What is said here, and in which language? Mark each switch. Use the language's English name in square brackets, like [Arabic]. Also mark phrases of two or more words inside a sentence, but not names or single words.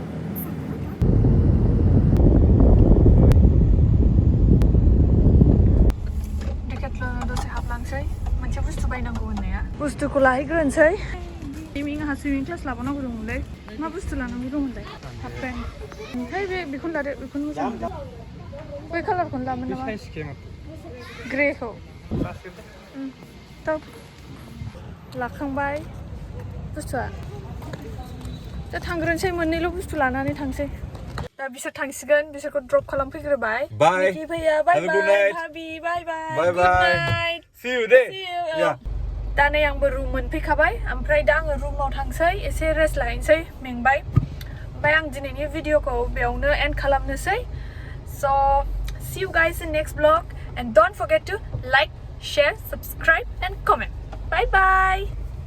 [Bodo] डिकेथलनाव दसे हाबलांसै मोनसे बुस्थु बायनांगौ होननाया बुस्थुखौ लाहैग्रोनोसै आंहा सुइमिं क्लास लाबावनांगौ दंमोनलै मा बुस्थु लानांगौ दंमोनलाय [English] half pant [Bodo] ओमफ्राय बेखौनो लादो बेखौनो मोजां मोनदों बै कालारखौनो लामोन नामा ग्रेखौ लाखांबाय बुस्थुआ दा थांग्रोनोसै मोननैल' बुस्थु लानानै थांसै दा बिसोर थांसिगोन बिसोरखौ ड्रप खालामफैग्रोबाय [English] Bye. भैया बाय Have a good बाय night. भाबि bye bye Bye गुड bye. नाइट See you there. See you. Yeah. [Bodo] दा नै आंबो रुम मोनफैखाबाय ओमफ्राय दा आङो रुमाव थांसै एसे रेस्ट लाहैनोसै मेंबाय ओमफ्राय आं दिनैनि भिडिअखौ बेयावनो एन्ड खालामनोसै [English] so see you guys in next vlog and don't forget to like share subscribe and comment bye bye